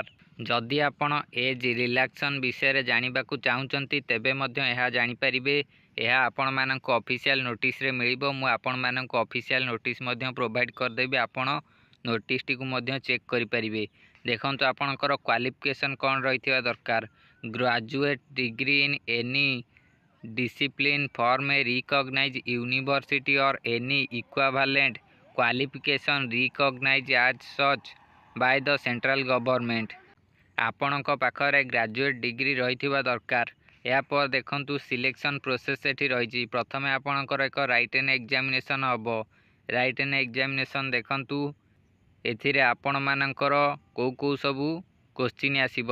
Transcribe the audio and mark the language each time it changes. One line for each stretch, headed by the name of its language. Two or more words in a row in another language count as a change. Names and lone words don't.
Odia: ଯଦି ଆପଣ
English: age relaxation
Odia: ବିଷୟରେ ଜାଣିବାକୁ ଚାହୁଁଛନ୍ତି ତେବେ ମଧ୍ୟ ଏହା ଜାଣିପାରିବେ। ଏହା ଆପଣମାନଙ୍କୁ
English: official notice
Odia: ମିଳିବ। ମୁଁ ଆପଣମାନଙ୍କୁ
English: official notice
Odia: ମଧ୍ୟ ପ୍ରୋଭାଇଡ଼ କରିଦେବି। ଆପଣ ନୋଟିସଟିକୁ ମଧ୍ୟ ଚେକ୍ କରିପାରିବେ। ଦେଖନ୍ତୁ ଆପଣଙ୍କର କ୍ୱାଲିଫିକେସନ୍ କ'ଣ ରହିଥିବା ଦରକାର।
English: graduate degree in any discipline from a recognized university or any equivalent qualification recognized as such by the central government।
Odia: ଆପଣଙ୍କ ପାଖରେ
English: graduate degree
Odia: ରହିଥିବା ଦରକାର। ଏହାପରେ ଦେଖନ୍ତୁ
English: selection process
Odia: ଏଠି ରହିଛି। ପ୍ରଥମେ ଆପଣଙ୍କର ଏକ
English: written examination
Odia: ହେବ।
English: written examination
Odia: ଦେଖନ୍ତୁ ଏଥିରେ ଆପଣମାନଙ୍କର କେଉଁ ସବୁ କୋଶ୍ଚିନ୍ ଆସିବ।